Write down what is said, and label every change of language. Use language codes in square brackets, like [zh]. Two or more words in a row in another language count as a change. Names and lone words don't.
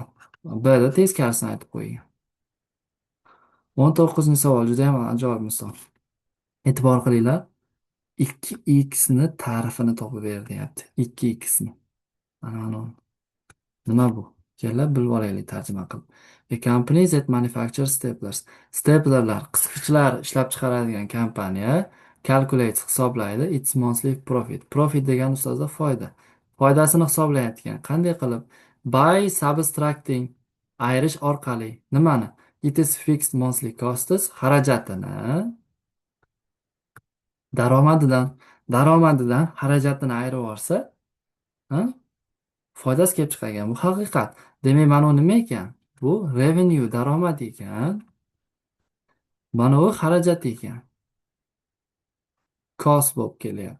[uz] B da teskarisini aytib qo'ying. 19-savol juda ham ajoyib misol. E'tibor qilinglar. 2x ni ta'rifini topib ber deyapti. 2x ni. Mana nima bu? Kelib bilib olaylik tarjima qilib. [en] A company that manufactures staplers. [uz] Staplerlar, qisqichlar ishlab chiqaradigan kompaniya calculates, hisoblaydi [en] its monthly profit. [uz] Profit degan ustozlar foyda. Foydasini hisoblayotgan. Qanday qilib? [en] By subtracting, [uz] ayirish orqali. Nimani? [en] It is fixed monthly costs, [uz] xarajatini daromadidan xarajatini ayirib olsa, ha? Foydasi kelib chiqargan. Bu haqiqat. Demak, mana bu nima ekan? Bu revenue, daromad ekan. Mana bu xarajat ekan. Cost bo'lib kelyapti.